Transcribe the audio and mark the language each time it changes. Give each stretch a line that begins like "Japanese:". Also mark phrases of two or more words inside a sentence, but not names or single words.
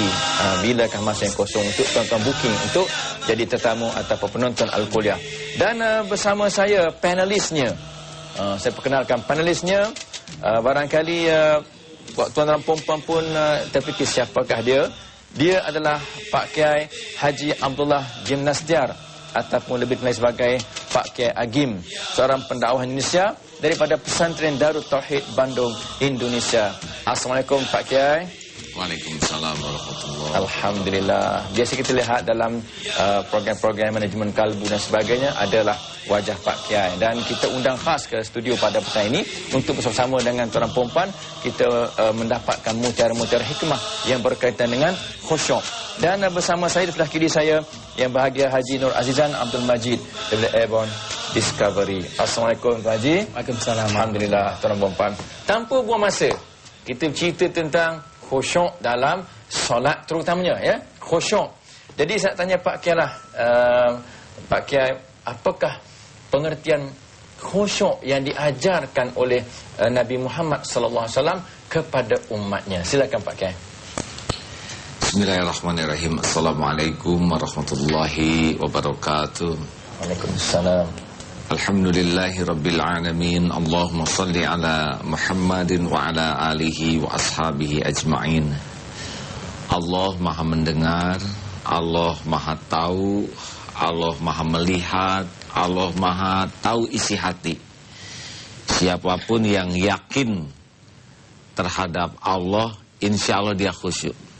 Malay: Bilakah masa yang kosong untuk tuan-tuan booking untuk jadi tetamu ataupun penonton Al-Kuliah. Dan bersama saya panelisnya. Saya perkenalkan panelisnya. Barangkali tuan dan puan pun terfikir siapakah dia. Dia adalah Pak Kiai Haji Abdullah Gimnastiar, ataupun lebih dikenali sebagai Pak Kiai Agim, seorang pendakwah Indonesia daripada Pesantren Darut Tauhid Bandung, Indonesia. Assalamualaikum Pak Kiai.
Arabic: وعليكم السلام ورحمة الله.
Malay: Alhamdulillah. Biasa kita lihat dalam program-program manajemen kalbu dan sebagainya adalah wajah Pak Kiai. Dan kita undang khas ke studio pada petang ini untuk bersama-sama dengan tuan puan kita mendapatkan mutiara-mutiara hikmah yang berkaitan dengan khusyuk. Dan bersama saya di sebelah kiri saya yang bahagia Haji Nur Azizan Abdul Majid daripada Airborne Discovery. Assalamualaikum Tuan Haji. Waalaikumsalam. Alhamdulillah tuan puan. Tanpa buang masa, kita cerita tentang khusyuk dalam solat terutamanya, ya, khusyuk. Jadi saya tanya Pak Kiai lah, Pak Kiai, apakah pengertian khusyuk yang diajarkan oleh Nabi Muhammad
Arabic: صلى الله عليه وسلم
Malay: kepada umatnya? Silakan Pak Kiai.
Arabic: بسم الله الرحمن الرحيم. السلام عليكم ورحمة الله وبركاته.
Malay: Waalaikumsalam.
Arabic: الحمد لله رب العالمين. اللهم صل على محمد وعلى آله وأصحابه أجمعين.
Malay: Allah maha mendengar, Allah maha tahu, Allah maha melihat, Allah maha tahu isi hati. Siapapun yang yakin terhadap Allah,
Arabic: إن شاء الله
Malay: dia khusyuk.